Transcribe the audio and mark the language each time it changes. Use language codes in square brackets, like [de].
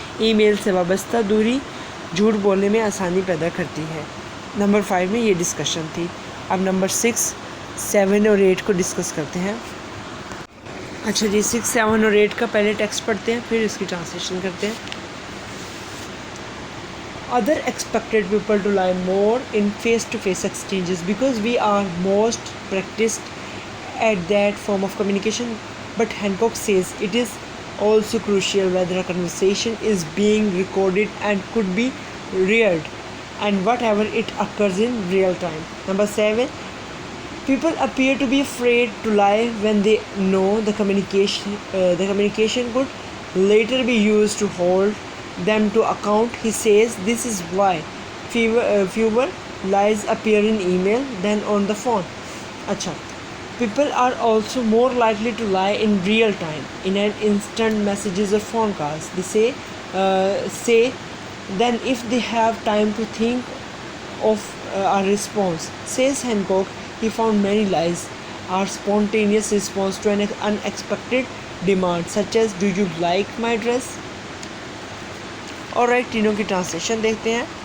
[ur] ای میل سے وابستہ دوری جھوٹ بولنے میں آسانی پیدا کرتی ہے. نمبر 5 میں یہ ڈسکشن تھی. اب نمبر 6, 7 اور 8 کو ڈسکس کرتے ہیں. اچھا جی, 6, 7 اور 8 کا پہلے ٹیکسٹ پڑھتے ہیں, پھر اس کی ٹرانسلیشن کرتے ہیں. [en] Other expected people to lie more in face-to-face exchanges because we are most practiced at that form of communication. But Hancock says it is also crucial whether a conversation is being recorded and could be read, and whatever it occurs in real time. Number 7. People appear to be afraid to lie when they know the communication could later be used to hold them to account. He says this is why fewer lies appear in email than on the phone. Acha, people are also more likely to lie in real time in an instant messages or phone calls. They say than if they have time to think of a response. Says Hancock, he found many lies are spontaneous response to an unexpected demand, such as do you like my dress? [ur] اور تینوں کی translation دیکھتے ہیں.